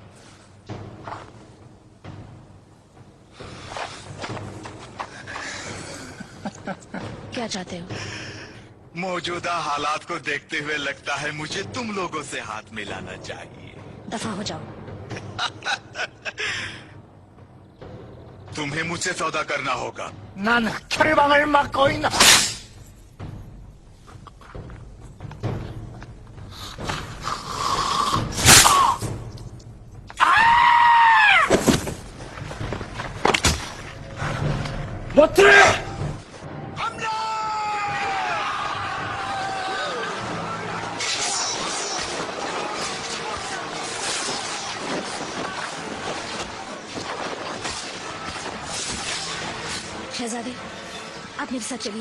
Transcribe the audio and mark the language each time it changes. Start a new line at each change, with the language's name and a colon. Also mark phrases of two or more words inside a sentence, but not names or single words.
Hindi: क्या चाहते हो? मौजूदा हालात को देखते हुए लगता है मुझे तुम लोगों से हाथ मिलाना चाहिए। दफा हो जाओ। तुम्हें मुझसे सौदा करना होगा।
Korean: 난 철방을 맡고 있나? 못해!
Hindi: शहजादे, आप मेरे साथ चलिए।